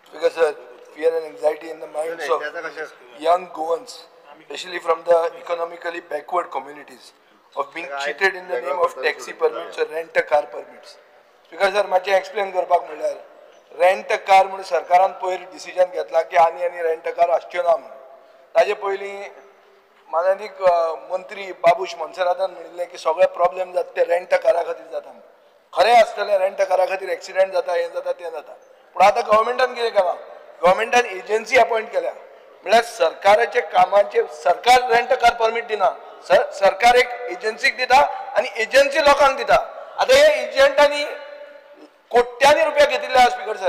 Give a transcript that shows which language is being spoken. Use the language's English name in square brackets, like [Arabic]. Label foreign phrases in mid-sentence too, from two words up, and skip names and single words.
[English] sir, fear and anxiety in the minds of young Goans, especially from the economically backward communities, of being cheated in the name of taxi permits or rent-a-car permits. Because sir, [Konkani] माचे explain करपाक म्हणल्यार [English] rent a car [Konkani] म्हणून सरकारान पयर डिसिजन घेतला की आनी [English] rent a car [Konkani] आसच्यो ना म्हणून. ताजे पयलीं माननीय मंत्री बाबूश मनसरातान म्हणिल्लें की सगळे प्रॉब्लेम जाता ते [English] rent a car [Konkani] खातीर जाता. खरें आसतलें [English] rent a car [Konkani] खातीर एक्सिडेंट जाता हें जाता तें जाता. पण आतां गव्हर्मेंटान कितें केलां? गव्हर्मेंटान एजन्सी अपॉइंट केल्या. म्हळ्यार सरकाराचे कामाचे सरकार [English] rent car permit [Konkani] दिना, सरकार एक एजन्सीक दिता आनी एजन्सी लोकांक दिता. आतां हे एजंटांनी कोट्यांनी रुपया घेतिल्ले [English] speaker sir.